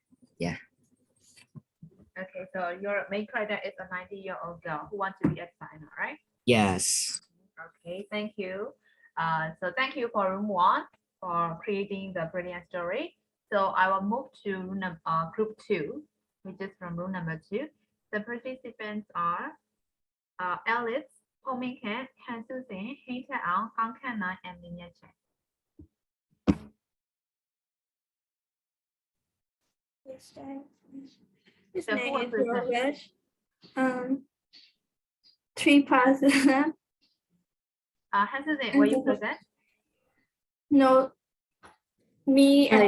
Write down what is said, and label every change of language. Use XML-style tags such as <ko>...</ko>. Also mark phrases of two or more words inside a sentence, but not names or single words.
<en>okay so your main character is a 90-year-old girl who wants to be a designer right Yes. okay thank you so thank you for room one for creating the brilliant story so I will move to group two which is from room number two the participants are Alice Ho Min Ken Han Su Sin Heng Tat Ang Kang Kan Nan and Min Ye Chen His So who name will is present? Robert. 3 parts. Han Su Sin will you present No, me and</en>